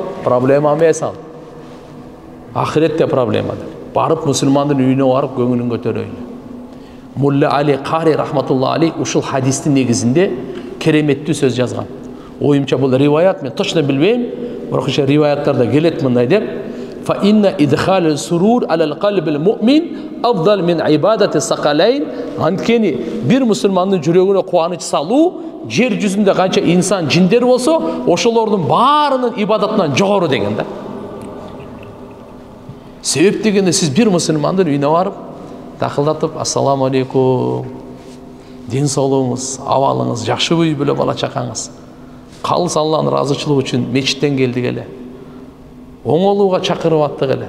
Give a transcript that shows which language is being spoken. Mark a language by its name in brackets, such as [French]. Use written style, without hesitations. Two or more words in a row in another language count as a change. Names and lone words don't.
[Kyrgyz] Проблема эмес ал. Ахиретте проблемадыр. Барып мусулмандын үйүнө барып көңүлүн көтөрөйлү. Мулла Али Кари [Arabic] رحمة الله عليه [Kyrgyz] ушул хадистин негизинде кереметтүү сөз жазган. Оюмча бул риваят, мен точно билбейм, бирок ошо риваяттарда келет мындай деп: [Arabic] "فإن إدخال السرور على قلب المؤمن أفضل من عبادة الثقلين." [Kyrgyz] Анткени бир мусулмандын жүрөгүнө кубаныч салуу жер жүзүндө канча инсан, жиндер болсо, ошолордун баарынын ибадатынан жогору деген да. Себеп дегенде сиз бир мусулмандын үйүнө барып, такылдатып, [Arabic] السلام عليكم, [Kyrgyz] ден соолугуңуз, абалыңыз жакшыбы, үй бүлө бала чакаңыз, калыс Алланын ыраазычылыгы үчүн мечиттен келдик эле, оңолууга чакырып аттык эле.